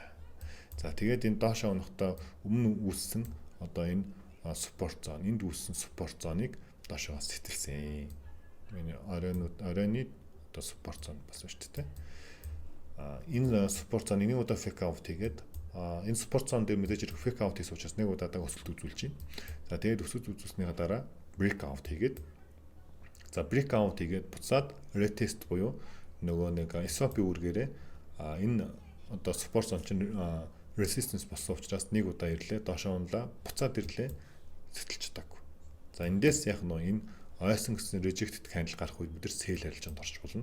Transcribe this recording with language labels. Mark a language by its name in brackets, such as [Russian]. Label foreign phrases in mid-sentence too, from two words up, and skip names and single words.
[Mongolian] За тэгээд энэ доошоо унахдаа өмнө үүссэн энэ [English] support zone, [Mongolian] энд үүссэн [English] support zone-ыг [Mongolian] доошоо сэтэлсэн. Энэ оройны [English] support zone [Mongolian] болсон шүү дээ. Энэ [English] support zone [Mongolian] нэг удаа [English] fake out [Mongolian] хийгээд энэ [English] support zone [Mongolian] дээр мэдээж [English] fake out [Mongolian] хийсэн учраас нэг удаа өсөлт үзүүлж байна. За тэгээд өсөлт үзүүлснийхаа дараа [English] break out [Mongolian] хийгээд за [English] break out [Mongolian] хийгээд буцаад retest буюу нөгөө нэг swap-ийн үргээрээ энэ [English] support zone [Mongolian] чинь resistance болсон учраас нэг удаа ирлээ доошоо унлаа буцаад ирлээ сэтэлж чадаагүй. За эндээс яг энэ ойсон гэсэн [English] rejected candle [Mongolian] гарах үед бид нар sell арилжаанд орж болно.